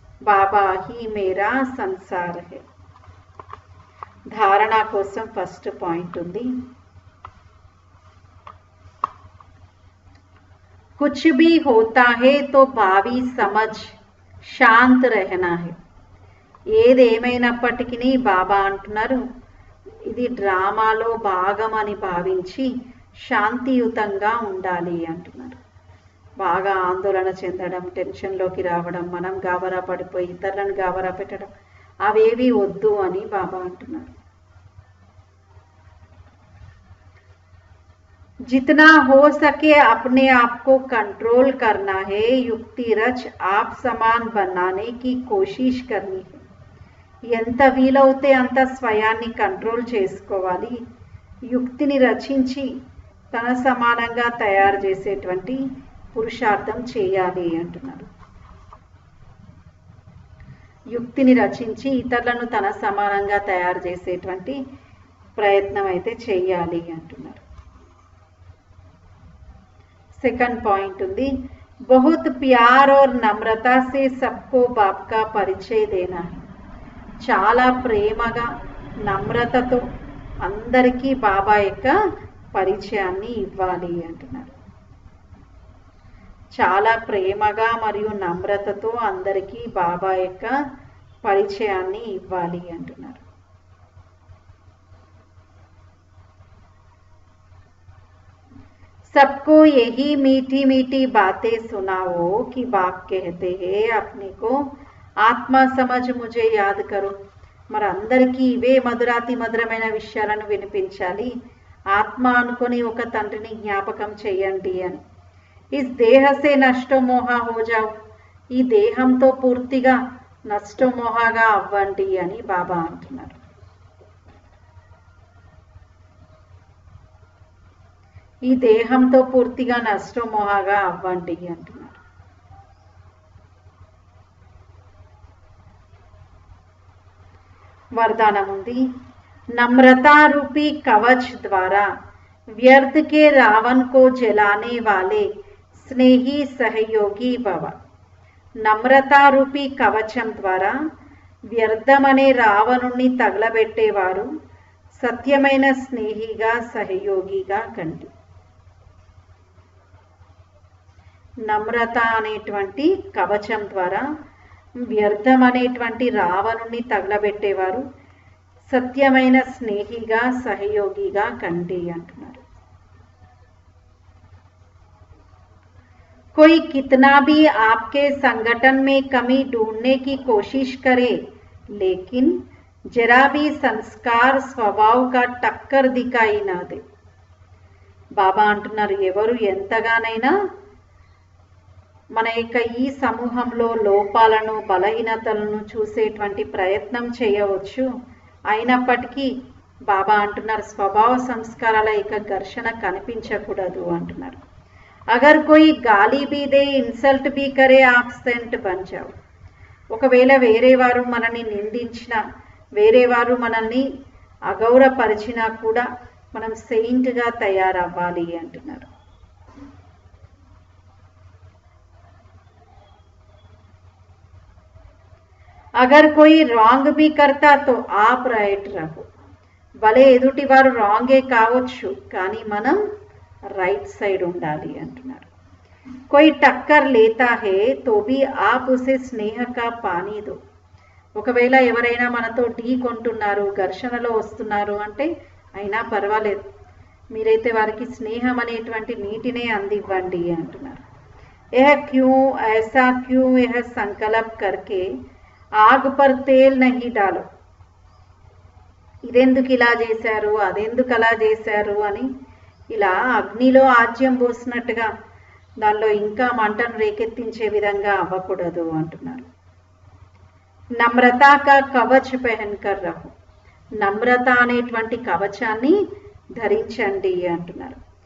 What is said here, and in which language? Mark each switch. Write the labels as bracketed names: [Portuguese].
[Hindi] बाबा ही मेरा संसार है. [Telugu] ధారణ కోసం ఫస్ట్ పాయింట్ ఉంది. [Hindi] कुछ भी होता है तो भावी समझ शांत रहना है. [Telugu] ఏదేమైనప్పటికీ బాబా అంటున్నారు ఇది డ్రామాలో భాగం అని భావించి శాంతియుతంగా ఉండాలి అంటున్నారు. బాగా ఆందోళన చెందడం, టెన్షన్లోకి రావడం, మనం గాబరా పడిపోయి ఇతరులను గాబరా పెట్టడం అవేవి వద్దు అని బాబా అంటున్నారు. [Hindi] जितना हो सके अपने आप को कंट्रोल करना है, युक्ति रच आप समान बनाने की कोशिश करनी है. [Telugu] ఎంత వీలవుతే అంత స్వయాన్ని కంట్రోల్ చేసుకోవాలి, యుక్తిని రచించి తన సమానంగా తయారు చేసేటువంటి పురుషార్థం చేయాలి అంటున్నారు. యుక్తిని రచించి ఇతరులను తన సమానంగా తయారు చేసేటువంటి ప్రయత్నం అయితే చేయాలి అంటున్నారు. [Hindi] सेकंड पॉइंट ఉంది बहुत प्यार और नम्रता से सबको बाप का परिचय देना है. [Telugu] చాలా ప్రేమగా నమ్రతతో అందరికీ బాబా యొక్క పరిచయాన్ని ఇవ్వాలి అంటున్నారు. చాలా ప్రేమగా మరియు నమ్రతతో అందరికీ బాబా యొక్క పరిచయాన్ని ఇవ్వాలి అంటున్నారు. [Hindi] सबको यही मीठी मीठी बातें सुनाओ कि बाप कहते हैं अपने को आत्मा समझ मुझे याद करो. [Telugu] మరి అందరికీ ఇవే మధురాతి మధురమైన విషయాలను వినిపించాలి. ఆత్మ అనుకొని ఒక తండ్రిని జ్ఞాపకం చేయండి అని. [Hindi] ఇస్ దేహ సే నష్టో మోహ హో జాओ. [Telugu] ఈ దేహంతో పూర్తిగా నష్టమోహగా అవ్వండి అని బాబా అంటున్నారు. ఈ దేహంతో పూర్తిగా నష్టమోహగా అవ్వండి అంటున్నారు. वरदान ఉంది. [Hindi] नम्रता रूपी कवच द्वारा व्यर्थ के रावण को जलाने वाले स्नेही सहयोगी भव. [Telugu] నమ్రతా రూపీ కవచం ద్వారా వ్యర్థమనే రావణుణ్ణి తగలబెట్టేవారు సత్యమైన స్నేహిగా సహయోగిగా కండి. నమ్రత అనేటువంటి కవచం ద్వారా వ్యర్థం అనేటువంటి రావణుణ్ణి తగలబెట్టేవారు సత్యమైన స్నేహిగా సహయోగిగా కండి అంటున్నారు. [Hindi] कोई कितना भी आपके संगठन में कमी ढूंढने की कोशिश करे, लेकिन जरा भी संस्कार स्वभाव का टक्कर दिखाई ना दे. [Telugu] బాబా అంటున్నారు, ఎవరు ఎంతగానైనా మన యొక్క ఈ సమూహంలో లోపాలను బలహీనతలను చూసేటువంటి ప్రయత్నం చేయవచ్చు, అయినప్పటికీ బాబా అంటున్నారు స్వభావ సంస్కారాల యొక్క ఘర్షణ కనిపించకూడదు అంటున్నారు. [Hindi] अगर कोई गाली भी दे, इन्सल्ट भी करे, आप सेंट बन जाओ. [Telugu] ఒకవేళ వేరే వారు మనల్ని నిందించినా, వేరే వారు మనల్ని అగౌరవపరిచినా కూడా మనం సెయింట్ గా తయారవ్వాలి అంటున్నారు. [Hindi] अगर कोई रॉन्ग भी करता तो आप राइट रहो. [Telugu] భలే ఎదుటి వారు రాంగే కావచ్చు, కానీ మనం రైట్ సైడ్ ఉండాలి అంటున్నారు. [Hindi] कोई टक्कर लेता है तो भी आप उसे स्नेह का पानी दो. [Telugu] ఒకవేళ ఎవరైనా మనతో ఢీ కొంటున్నారు, ఘర్షణలో వస్తున్నారు అంటే అయినా పర్వాలేదు, మీరైతే వారికి స్నేహం అనేటువంటి నీటినే అందివ్వండి అంటున్నారు. [Hindi] यह क्यों ऐसा क्यों यह संकल्प करके आग पर तेल नहीं डालो. [Telugu] ఇదెందుకు ఇలా చేశారు, అదెందుకు అలా చేశారు అని ఇలా అగ్నిలో ఆజ్యం పోసినట్టుగా దానిలో ఇంకా మంటను రేకెత్తించే విధంగా అవ్వకూడదు అంటున్నారు. [Hindi] నమ్రతా కా కవచ్ పెహన్కర్ రహో. [Telugu] నమ్రత అనేటువంటి కవచాన్ని ధరించండి అంటున్నారు.